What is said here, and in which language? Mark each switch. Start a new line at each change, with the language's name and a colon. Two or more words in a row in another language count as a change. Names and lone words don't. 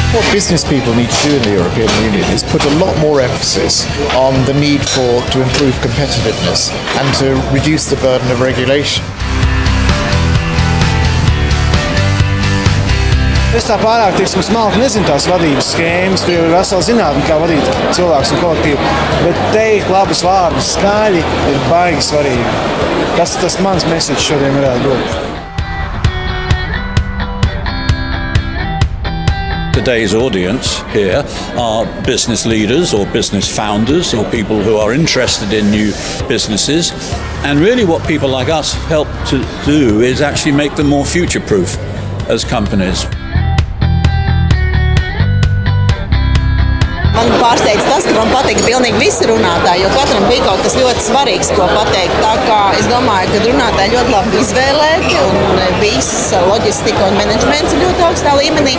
English: business people need to do in the European Union is put a lot more emphasis on the need to improve competitiveness and to reduce the burden of regulation.
Latvian: Es tā pārāk, smalki nezinu tās vadības schēmas, tu jau ir vesela zinātne, kā vadīt cilvēkus un kolektīvu, bet teikt labus vārdus skaļi ir baigi svarīgi. Tas mans message šodien varētu būt.
English: Today's audience here are business leaders or business founders or people who are interested in new businesses. And really what people like us help to do is actually make them more future-proof as companies.
Latvian: Man pārsteidz tas, ka man patīk pilnīgi visi runātāji, jo katram bija kaut kas ļoti svarīgs, ko pateikt. Tā kā es domāju, ka runātāji ļoti labi izvēlēti un viss loģistika un menedžments ir ļoti augstā līmenī.